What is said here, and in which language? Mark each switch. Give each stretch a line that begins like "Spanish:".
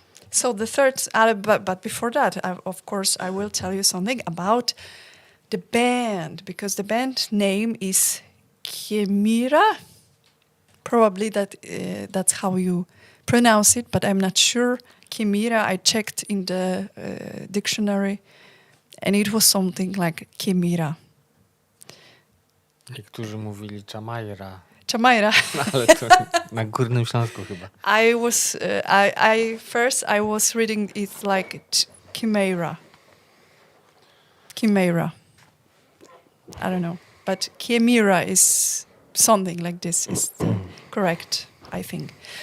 English: So the third, but before that, of course, I will tell you something about the band, because the band name is CHIMAIRA. Probably that's how you pronounce it, but I'm not sure. CHIMAIRA, I checked in the dictionary, and it was something like CHIMAIRA.
Polish: Niektórzy mówili CHIMAIRA.
English: CHIMAIRA.
Polish: Ale to na Górnym Śląsku chyba.
English: I was reading it like CHIMAIRA. CHIMAIRA. I don't know, but CHIMAIRA is something like this is correct, I think.